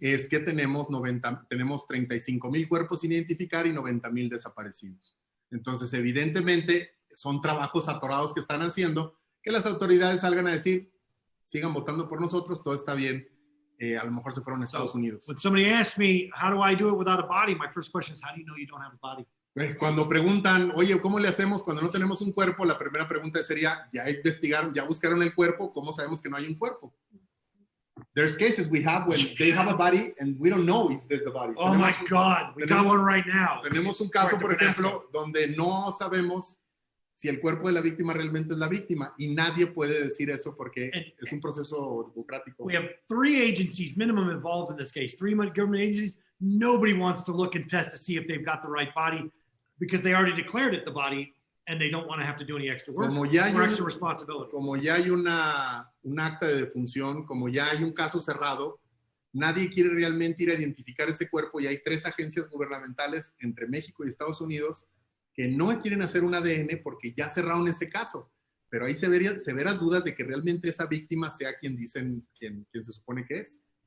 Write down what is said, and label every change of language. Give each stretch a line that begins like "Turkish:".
Spanish: es que tenemos 35,000 cuerpos sin identificar y 90,000 desaparecidos. Entonces, evidentemente, son trabajos atorados que están haciendo que las autoridades salgan a decir, sigan votando por nosotros, todo está bien. A lo mejor se fueron a Estados Unidos.
English: When somebody asks me, how do I do it without a body? My first question is, how do you know you don't have a body?
Spanish: Cuando preguntan, oye, ¿cómo le hacemos cuando no tenemos un cuerpo? La primera pregunta sería, ¿ya investigaron, ya buscaron el cuerpo? ¿Cómo sabemos que no hay un cuerpo?
English: There's cases we have when they have a body and we don't know is there the body. Oh my God, we got one right now.
Spanish: Tenemos un caso, por Puerto ejemplo, donde no sabemos si el cuerpo de la víctima realmente es la víctima y nadie puede decir eso porque es un proceso burocrático.
English: We have 3 agencies minimum involved in this case, 3 government agencies. Nobody wants to look and test to see if they've got the right body because they already declared it the body and they don't want to have to do any extra work or extra responsibility.
Spanish: Como ya hay un acta de defunción, como ya hay un caso cerrado, nadie quiere realmente ir a identificar ese cuerpo y hay 3 agencias gubernamentales entre México y Estados Unidos que no quieren hacer un ADN porque ya cerraron ese caso. Pero hay severas dudas de que realmente esa víctima sea quien se supone que es.